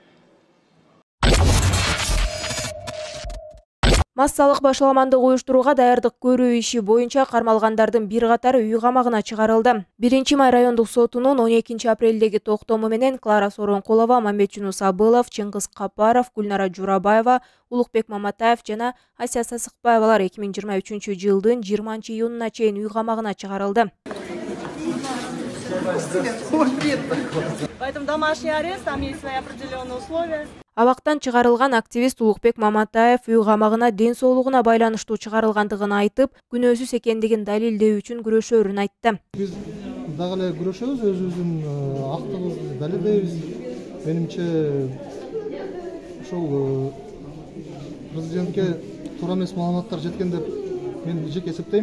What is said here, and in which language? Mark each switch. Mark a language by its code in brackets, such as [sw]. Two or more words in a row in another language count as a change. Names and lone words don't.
[ky] Массалык башаламандык уюштурууга даярдык көрүү иши боюнча кармалгандардын бир катары үй камагына чыгарылды. 1-май райондук сотунун 12 апрелдеги токтому менен Клара Соронкулова, Мамбетжунус Абылов, Чыңгыз Капаров, Гүлнара Журабаева, Улукбек Маматаев жана Ася Сасыкбаевалар 2023-жылдын 20-июнуна чейин үй камагына чыгарылды. [ru] Поэтому домашний арест, там есть свои определенные условия. [ky] Абактан чыгарылган активист Улукбек Маматаев үй камагына ден соолугуна байланыштуу чыгарылгандыгын айтып, күнөөсүз экендигин далилдөө үчүн күрөшөрүн айтты. Биз дагы эле күрөшөбүз, өзүбүздүн актыбызды далилдейбиз. Менимче ошол президентке туура эмес маалыматтар жеткен деп мен жеке эсептейм.